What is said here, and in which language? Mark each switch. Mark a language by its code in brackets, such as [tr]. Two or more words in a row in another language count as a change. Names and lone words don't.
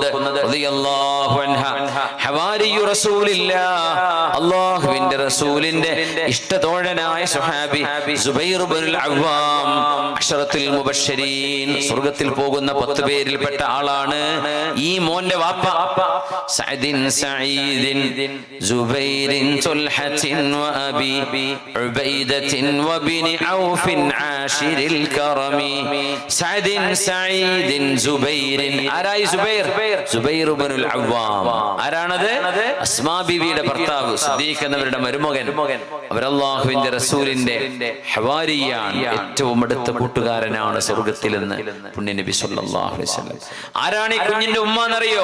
[ar] رضي الله عنه حواري رسول الله, [ml] അല്ലാഹുവിന്റെ റസൂലിന്റെ ഇഷ്ടതോഴനായ സ്വഹാബി സുബൈർ ഇബ്നുൽ അവ്വാം, [ar] العشرة المبشرين, [ml] സ്വർഗ്ഗത്തിൽ പോകുന്ന 10 പേരിൽപ്പെട്ട ആളാണ്. ഈ മോന്റെ വാപ്പ സഅദിൻ സഈദ് [ar] زبير طلحة وأبي عبيدة وبن عوف عاشر الكرم سعد سعيد زبير [ml] ആരായി സുബൈർ? സുബൈർ ഇബ്നുൽ അവ്വാം. ആരാണത്? അസ്മാ ബീവിയുടെ ഭർത്താവ്, സിദ്ദീഖ് എന്നവരുടെ മരുമകൻ. അവർ അല്ലാഹുവിന്റെ റസൂലിന്റെ ഹവാരിയാണ്, ഏറ്റവും അടുത്ത കൂട്ടുകാരനാണ് സ്വർഗ്ഗത്തിലെന്ന് പുണ്യനബി [ar] صلى الله عليه وسلم. [ml] ആരാണ് ഈ കുഞ്ഞിന്റെ ഉമ്മ എന്നറിയോ?